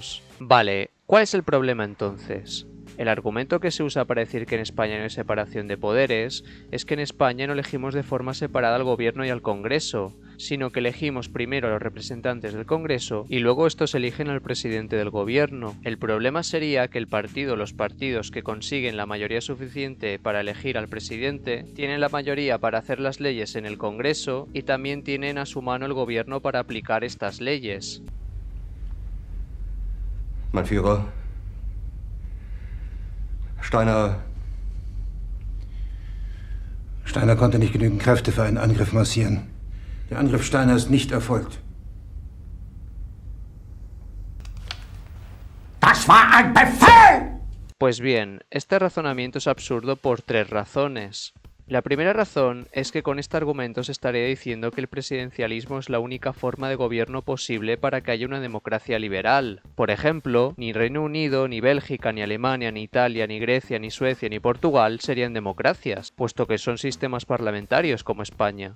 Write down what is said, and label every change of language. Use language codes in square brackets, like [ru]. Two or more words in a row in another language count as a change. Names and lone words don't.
[es] Vale, ¿cuál es el problema entonces? El argumento que se usa para decir que en España no hay separación de poderes es que en España no elegimos de forma separada al gobierno y al Congreso, sino que elegimos primero a los representantes del Congreso y luego estos eligen al presidente del gobierno. El problema sería que el partido o los partidos que consiguen la mayoría suficiente para elegir al presidente tienen la mayoría para hacer las leyes en el Congreso y también tienen a su mano el gobierno para aplicar estas leyes. [de] Mein Führer, Steiner konnte nicht genügend Kräfte für einen Angriff massieren. Der Angriff Steiner ist nicht erfolgt. ¡Das war ein Befehl! [es] Pues bien, este razonamiento es absurdo por tres razones. La primera razón es que con este argumento se estaría diciendo que el presidencialismo es la única forma de gobierno posible para que haya una democracia liberal. Por ejemplo, ni Reino Unido, ni Bélgica, ni Alemania, ni Italia, ni Grecia, ni Suecia, ni Portugal serían democracias, puesto que son sistemas parlamentarios como España.